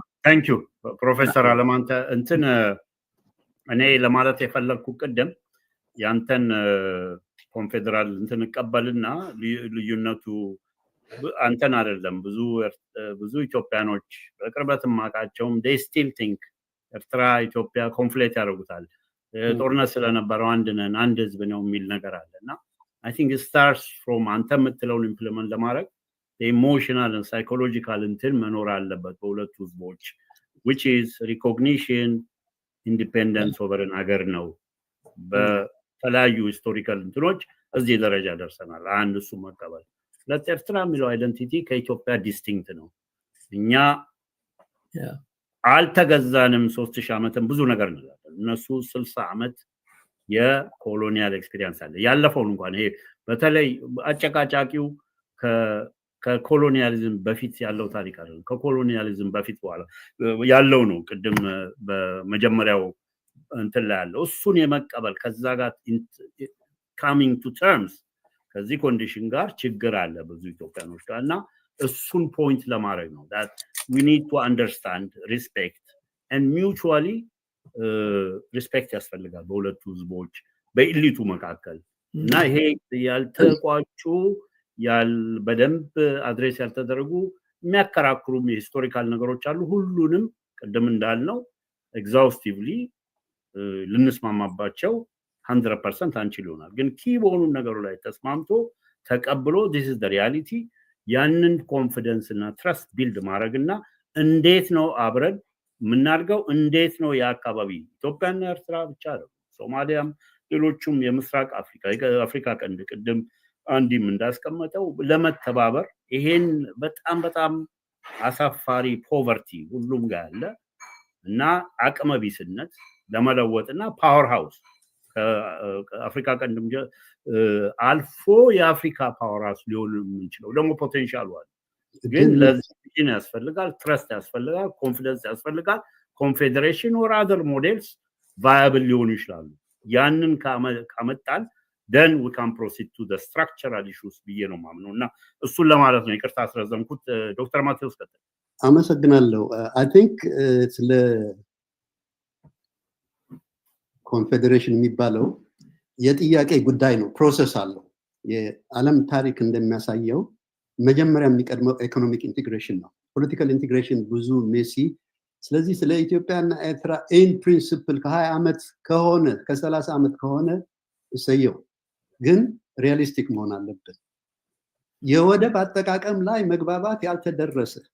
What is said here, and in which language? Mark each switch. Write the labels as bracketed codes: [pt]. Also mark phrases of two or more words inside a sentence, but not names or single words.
[en] thank you [am] ፕሮፌሰር አለማንተ እንትን እኔ ለማለት የፈለግኩ ቅድም ያንተን ኮንፌደራል እንትን እቀበልና ልዩነቱ አንተን አይደለም ብዙ ኢትዮጵያኖች በቅርበትም ማቃቸውም [en] they still think [am] ኤርትራ ኢትዮጵያ ኮንፍሌት ያደርጉታል። ጦርነት ስለነበረው አንድ ነን አንድ ህዝብ ነው የሚል ነገር አለና [en] I think it starts from [am] አንተ የምትለውን ኢምፕሊመንት ለማድረግ [en] emotional and psychological [am] እንትን መኖር አለበት በሁለቱ ህዝቦች [en] which is recognition independent sovereign [am] ሀገር ነው። በተለያዩ ሂስቶሪካል እንትኖች እዚህ ደረጃ ደርሰናል። አንድ እሱ መቀበል። ሁለት ኤርትራ የሚለው አይደንቲቲ ከኢትዮጵያ ዲስቲንክት ነው። እኛ አልተገዛንም 3000 ዓመትም ብዙ ነገር እንላለን። እነሱ 60 ዓመት [en] colonial experience [am] አለ። ያለፈውን እንኳን ይሄ በተለይ አጨቃጫቂው ከኮሎኒያሊዝም በፊት ያለው ታሪክ አይደለም። ከኮሎኒያሊዝም በፊት በኋላ ያለው ነው። ቅድም በመጀመሪያው እንትን ላይ ያለው እሱን የመቀበል ከዛ ጋር [en] coming to terms [am] ከዚህ ኮንዲሽን ጋር ችግር አለ ብዙ ኢትዮጵያኖች ጋር እና እሱን ፖይንት ለማድረግ ነው [en] that we need to understand respect and mutually respect [am] ያስፈልጋል በሁለቱ ህዝቦች በኢሊቱ መካከል እና ይሄ ያልተቋጩ በደንብ አድሬስ ያልተደረጉ የሚያከራክሩ ሂስቶሪካል ነገሮች አሉ። ሁሉንም ቀደም እንዳልነው ኤግዛውስቲቭሊ ልንስማማባቸው 100% አንችል ይሆናል። ግን ኪ በሆኑ ነገሩ ላይ ተስማምቶ ተቀብሎ [en] this is the reality [am] ያንን ኮንፊደንስ እና ትረስት ቢልድ ማድረግና እንዴት ነው አብረን ምናርገው እንዴት ነው የአካባቢ ኢትዮጵያና ኤርትራ ብቻ ነው ሶማሊያም ሌሎችም የምስራቅ አፍሪካ ቀንድ ቅድም አንዲም እንዳስቀመጠው ለመተባበር ይሄን በጣም አሳፋሪ ፖቨርቲ ሁሉም ጋር አለ እና አቅመ ቢስነት ለመለወጥና [en] power house [am] ከአፍሪካ ቀንድም አልፎ የአፍሪካ [en] power house [am] ሊሆን የሚችለው ደግሞ ፖቴንሻል አለ። ግን ለዚህ ያስፈልጋል ትረስት ያስፈልጋል ኮንፊደንስ ያስፈልጋል [en] confederation or other models viable [am] ሊሆኑ ይችላሉ። ያንን ካመጣን [en] then we can proceed to the structural issues [am] ብዬ ነው ማምነው እና እሱን ለማለት ነው። ይቅርታ አስረዘምኩት። ዶክተር ማቴዎስ ቀጥል። አመሰግናለሁ። [en] I think [am] ስለ ኮንፌዴሬሽን የሚባለው የጥያቄ ጉዳይ ነው። ፕሮሰስ አለው። የዓለም ታሪክ እንደሚያሳየው መጀመሪያ የሚቀድመው [en] economic integration [am] ነው። [en] political integration [am] ብዙ ሜሲ። ስለዚህ ስለ ኢትዮጵያና ኤርትራ [en] in principle [am] ከ20 ዓመት ከሆነ ከ30 ዓመት ከሆነ እሰየው፣ ግን ሪያሊስቲክ መሆን አለበት። የወደብ አጠቃቀም ላይ መግባባት ያልተደረሰ